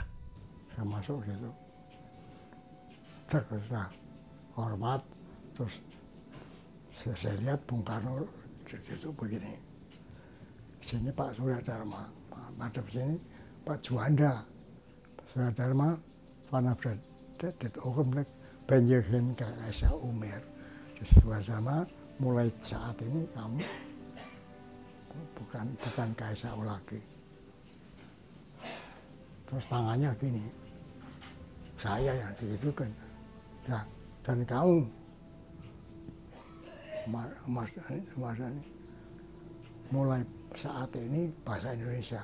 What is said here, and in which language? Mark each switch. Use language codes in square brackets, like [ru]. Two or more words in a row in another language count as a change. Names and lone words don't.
[id] Saya masuk situ, terkena hormat, terus saya lihat Bung Karno itu begini. Sini Pak Surya Dharma, madep sini Pak Juanda. Surya Dharma, [nl] vanaf dit ogenblik ben je geen KSAU meer. [id] Dus Surya Dharma, mulai saat ini kamu bukan KSAU lagi. Terus tangannya gini, saya yang digitukan. Nah, dan kamu, Mas ini, mulai saat ini bahasa Indonesia.